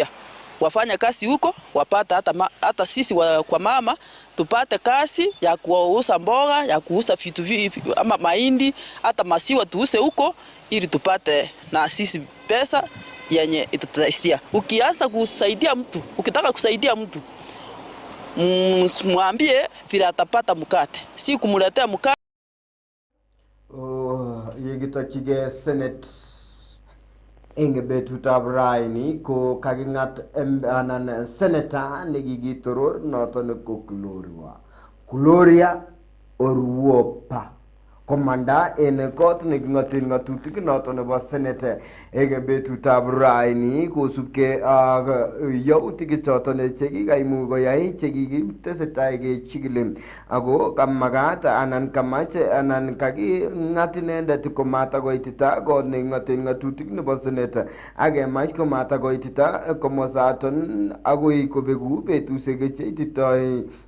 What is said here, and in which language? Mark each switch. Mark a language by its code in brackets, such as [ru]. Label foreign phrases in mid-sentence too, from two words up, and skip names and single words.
[sw] Wafanya kazi huko wapata hata sisi kwa mama tupate kazi ya kuuza mboga, ya kuuza vitu ama mahindi, hata maziwa tuuze huko ili tupate na sisi pesa yenye itatusaidia. Ukianza kusaidia mtu, ukitaka kusaidia mtu, mwambie vile atapata mkate, si kumletea mkate. [kln] Yegitokchigei Senate eng betutab raini ko kaking'at anan senator nekikitoror noton ko Gloria Orwopa komanda en kot neking'oten ng'atutik noton nebo senate eng betutab raini kosubkei ak yautik choton chekikaimuch koyai chekikitesetai kechikili ako kamagat anan kamache anan kaking'at inendet komatakoitita kot neking'oten ng'atutik nebo senate akemach komatakoitita komosaton akoi kobeku betusiek cheititoi